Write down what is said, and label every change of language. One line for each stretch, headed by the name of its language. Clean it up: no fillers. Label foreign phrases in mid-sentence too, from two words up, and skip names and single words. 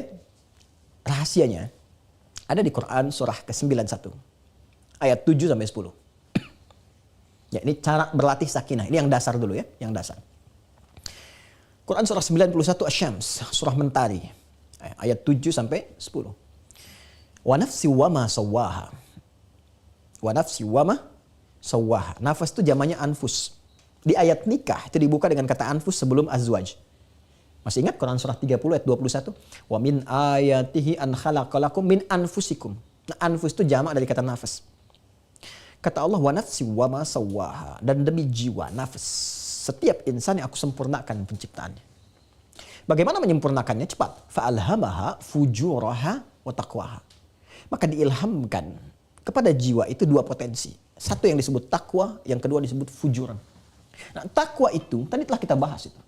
Indonesian: Rahasianya ada di Quran surah ke-91 ayat 7 sampai 10. Ya, ini cara berlatih sakinah. Ini yang dasar dulu ya, yang dasar. Quran surah 91 Asy-Syams, surah Mentari. Ayat 7 sampai 10.
Arabic: ونفس وما سواها. ونفس وما سواها.
Indonesian: Nafas itu jamannya anfus. Di ayat nikah itu dibuka dengan kata anfus sebelum azwaj. Masih ingat Quran surah 30 ayat 21?
Arabic: ومن آياته أن خلق لكم من أنفسكم.
Indonesian: Nah, anfus itu jamak dari kata nafas. Kata Allah,
Arabic: ونفس وما سواها,
Indonesian: dan demi jiwa, nafas, setiap insan yang aku sempurnakan penciptaannya. Bagaimana menyempurnakannya? Cepat.
Arabic: فألهمها فجورها وتقواها.
Indonesian: Maka diilhamkan kepada jiwa itu dua potensi. Satu yang disebut takwa, yang kedua disebut fujur. Nah, takwa itu tadi telah kita bahas itu.